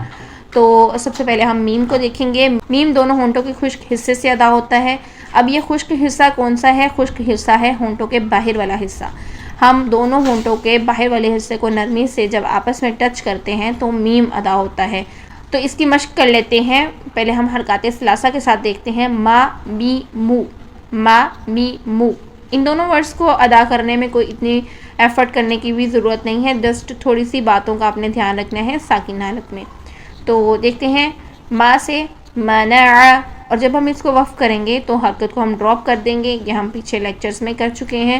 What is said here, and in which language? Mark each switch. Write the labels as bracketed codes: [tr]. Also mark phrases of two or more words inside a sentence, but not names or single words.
[ur] تو سب سے پہلے ہم میم کو دیکھیں گے۔ میم دونوں ہونٹوں کے خشک حصے سے ادا ہوتا ہے۔ اب یہ خشک حصہ کون سا ہے؟ خشک حصہ ہے ہونٹوں کے باہر والا حصہ۔ ہم دونوں ہونٹوں کے باہر والے حصے کو نرمی سے جب آپس میں ٹچ کرتے ہیں تو میم ادا ہوتا ہے۔ تو اس کی مشق کر لیتے ہیں۔ پہلے ہم حرکات ثلاثہ کے ساتھ دیکھتے ہیں، [ar] ما، می، مو، ما، می، مو۔ [ur] ان دونوں ورڈز کو ادا کرنے میں کوئی اتنی ایفرٹ کرنے کی بھی ضرورت نہیں ہے، جسٹ تھوڑی سی باتوں کا آپ نے دھیان رکھنا ہے ساکن حالت میں۔ تو دیکھتے ہیں، ما سے منع، اور جب ہم اس کو وقف کریں گے تو حرکت کو ہم ڈراپ کر دیں گے، یہ ہم پیچھے لیکچرز میں کر چکے ہیں۔